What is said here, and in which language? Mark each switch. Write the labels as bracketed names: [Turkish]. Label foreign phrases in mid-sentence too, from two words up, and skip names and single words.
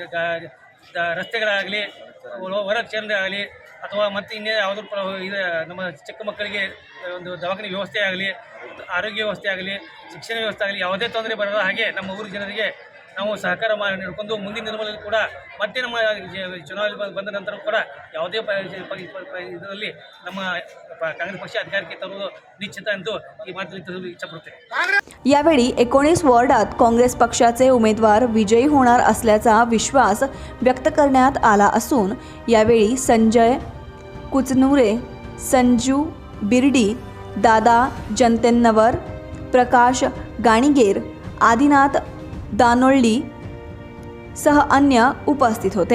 [Kannada] ರಸ್ತೆಗಳಾಗಲಿ, ಹೊರಗೆ ಚರಂಡಿ ಆಗಲಿ ಅಥವಾ ಮತ್ತು ಇನ್ನೇ ಯಾವುದೋ ಇದು ನಮ್ಮ ಚಿಕ್ಕ ಮಕ್ಕಳಿಗೆ ಒಂದು ದವಾಖಾನೆ ವ್ಯವಸ್ಥೆ ಆಗಲಿ, ಆರೋಗ್ಯ ವ್ಯವಸ್ಥೆ ಆಗಲಿ, ಶಿಕ್ಷಣ ವ್ಯವಸ್ಥೆ ಆಗಲಿ ಯಾವುದೇ ತೊಂದರೆ ಬರದ ಹಾಗೆ ನಮ್ಮ ಊರ ಜನರಿಗೆ ನಾವು ಸಹಕಾರ ನೀಡಿಕೊಂಡು ಮುಂದಿನ ದಿನಗಳಲ್ಲಿ ಕೂಡ ಮತ್ತೆ ನಮ್ಮ ಚುನಾವಣೆ ಬಂದ ನಂತರ ಕೂಡ ಯಾವುದೇ ಇದರಲ್ಲಿ ನಮ್ಮ ಕಾಂಗ್ರೆಸ್ ಪಕ್ಷ ಅಧಿಕಾರಕ್ಕೆ ತರುವುದು ನಿಶ್ಚಿತ ಎಂದು ಈ ಮಾತಲ್ಲಿ ತಿಳಿಸಲು ಇಚ್ಛಪಡುತ್ತೇನೆ. [Marathi] यावेळी 19 वॉर्डात काँग्रेस पक्षाचे उमेदवार विजयी होणार असल्याचा विश्वास व्यक्त करण्यात आला असून यावेळी संजय कुचनुरे, संजू बिर्डी, दादा जनतेन्नवर, प्रकाश गाणिगेर, आदिनाथ दानोळी सह अन्य उपस्थित होते.